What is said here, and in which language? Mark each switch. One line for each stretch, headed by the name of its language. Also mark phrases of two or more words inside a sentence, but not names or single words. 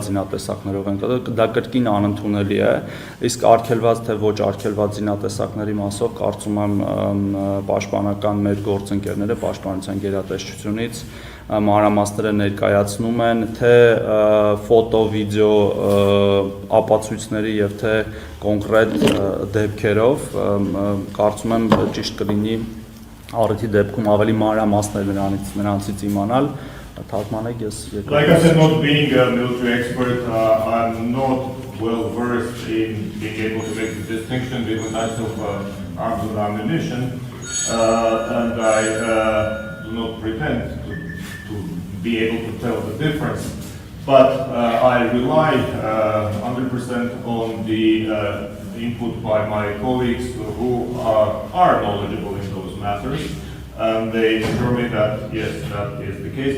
Armenian: զինատեսակներով են կատարվել, դա կրկին անընդունելի է, իսկ արգելված թե ոչ արգելված զինատեսակների մասով կարծում եմ պաշտպանական մեր գործընկերները պաշտպանության գերատեսչությունից մանրամասները ներկայացնում են թե ֆոտո, վիդեո ապացույցների եւ թե կոնկրետ դեպքերով, կարծում եմ ճիշտ կլինի առիթի դեպքում ավելի մանրամասներ նրանցից իմանալ, թարգմանեք ես
English: Like I said, not being a military expert, I'm not well versed in being able to make the distinction between types of arms and ammunition, and I do not pretend to be able to tell the difference, but I rely 100% on the input by my colleagues who are knowledgeable in those matters, and they assure me that yes, that is the case.